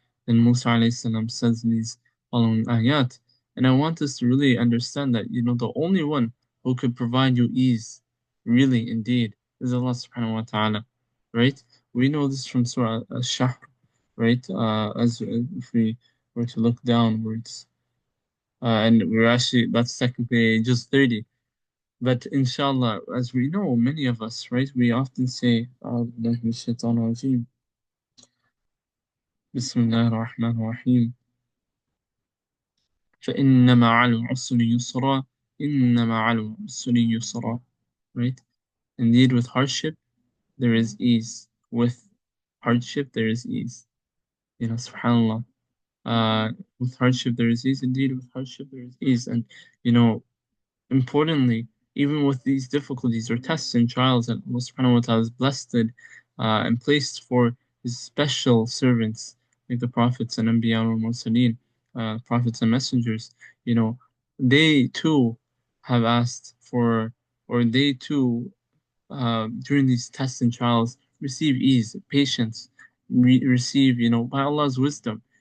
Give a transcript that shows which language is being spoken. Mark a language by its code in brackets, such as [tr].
[en] Then Musa alayhi salam says in these following ayat, and I want us to really understand that, the only one who could provide you ease, really indeed, is Allah subhanahu wa ta'ala, right? We know this from Surah Al-Shahr, right? As if we were to look downwards, and that's technically just 30. But inshallah, as we know, many of us, right, we often say, [ar] أعوذ بالله من الشيطان الرجيم بسم الله الرحمن الرحيم فإن مع العسر يسرا إن مع العسر يسرا, [en] right? Indeed, with hardship, there is ease. With hardship, there is ease. Subhanallah. With hardship, there is ease. Indeed, with hardship, there is ease. And, you know, importantly, even with these difficulties or tests and trials that Allah subhanahu wa ta'ala has blessed and placed for His special servants, like the prophets and Anbiya or Mursaleen, prophets and messengers, they too have asked for, or they too during these tests and trials, receive ease, patience, receive, by Allah's wisdom.